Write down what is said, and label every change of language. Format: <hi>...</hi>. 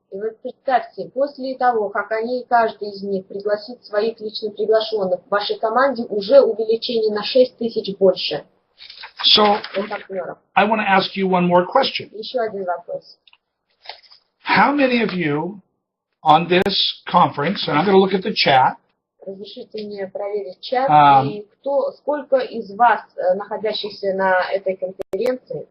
<ru>И вот представьте, после того, как они, каждый из них пригласит своих лично приглашенных, в вашей команде уже увеличение на 6000 больше.</ru> <en>So, I want to ask you one more question.</en> <ru>Еще один вопрос.</ru> <en>How many of you on this conference, and I'm going to look at the chat.</en> <ru>Разрешите мне проверить чат, и сколько из вас, находящихся на этой конференции?</ru>